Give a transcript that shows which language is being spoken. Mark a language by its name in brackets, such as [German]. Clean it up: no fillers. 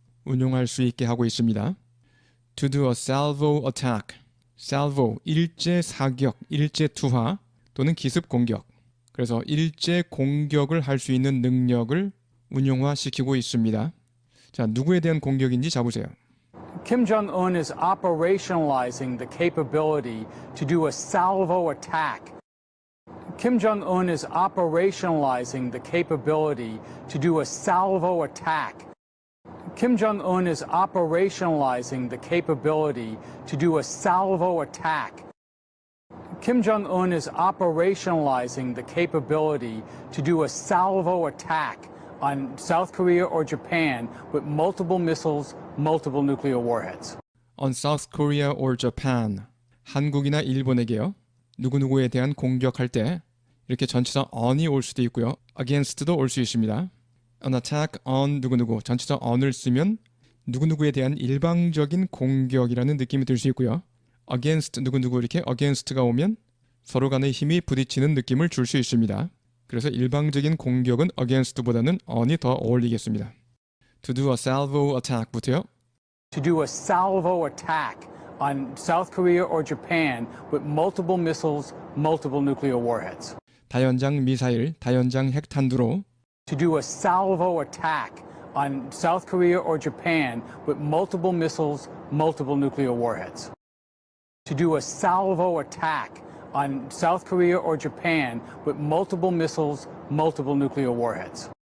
[Korean] 운용할 수 있게 하고 있습니다. [English] To do a salvo attack, salvo, [Korean] 일제 사격, 일제 투하 또는 기습 공격. 그래서 일제 공격을 할 수 있는 능력을 운용화시키고 있습니다. 자, 누구에 대한 공격인지 잡으세요. [English] Kim Jong-un is operationalizing the capability to do a salvo attack. Kim Jong-un is operationalizing the capability to do a salvo attack. Kim Jong-un is operationalizing the capability to do a salvo attack. Kim Jong-un is operationalizing the capability to do a salvo attack on South Korea or Japan with multiple missiles, multiple nuclear warheads. On South Korea or Japan. [Korean] 한국이나 일본에게요. 누구누구에 대한 공격할 때 이렇게 전치사 on이 올 수도 있고요. against도 올 수 있습니다. [English] An attack on [Korean] 누구누구 전치사 on을 쓰면 누구누구에 대한 일방적인 공격이라는 느낌이 들 수 있고요. against 누구누구 이렇게 against가 오면 서로 간의 힘이 부딪히는 느낌을 줄 수 있습니다. 그래서 일방적인 공격은 against보다는 on이 더 어울리겠습니다. [English] To do a salvo attack부터요. To do a salvo attack on South Korea or Japan with multiple missiles, multiple nuclear warheads. [Korean] 다연장 미사일, 다연장 핵탄두로 [English] To do a salvo attack on South Korea or Japan with multiple missiles, multiple nuclear warheads. To do a salvo attack on South Korea or Japan with multiple missiles, multiple nuclear warheads.